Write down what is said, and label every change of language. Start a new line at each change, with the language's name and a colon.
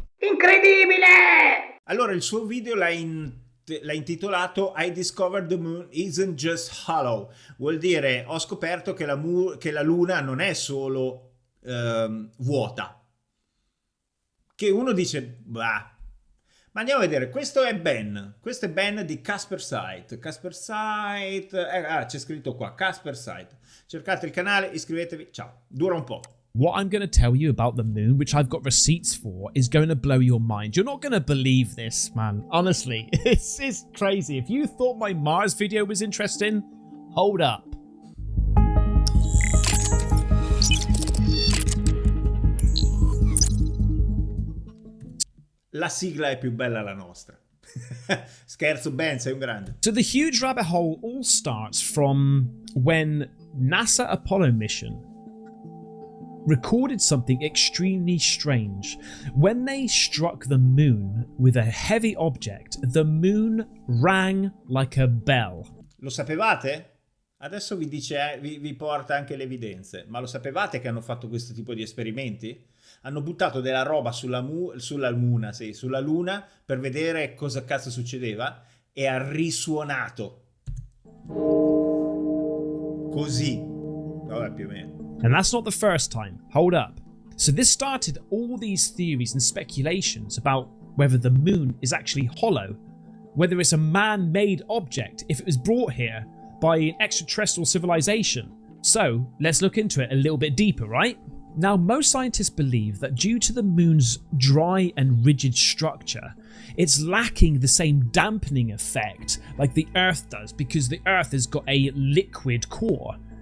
Italian: Incredibile! Allora il suo video l'ha intitolato
English: I discovered the moon isn't just hollow,
Italian: vuol dire ho scoperto che la luna non è solo vuota, che uno dice bah, ma andiamo a vedere. Questo è Ben di Casper Site. C'è scritto qua Casper Site, cercate il canale, iscrivetevi, ciao, dura un po'.
English: What I'm going to tell you about the moon, which I've got receipts for, is going to blow your mind. You're not going to believe this, man. Honestly, it's crazy. If you thought my Mars video was interesting, hold up.
Italian: La sigla è più bella la nostra. Scherzo, Ben, sei un grande.
English: So the huge rabbit hole all starts from when NASA Apollo mission recorded something extremely strange. When they struck the moon with a heavy object, the moon rang like a bell.
Italian: Lo sapevate? Adesso vi porta anche le evidenze, ma lo sapevate che hanno fatto questo tipo di esperimenti? Hanno buttato della roba sulla Luna per vedere cosa cazzo succedeva e ha risuonato. Così. Vabbè, più o meno.
English: And that's not the first time. Hold up. So this started all these theories and speculations about whether the moon is actually hollow, whether it's a man-made object, if it was brought here by an extraterrestrial civilization. So let's look into it a little bit deeper, right? Now, most scientists believe that due to the moon's dry and rigid structure, it's lacking the same dampening effect like the Earth does, because the Earth has got a liquid core.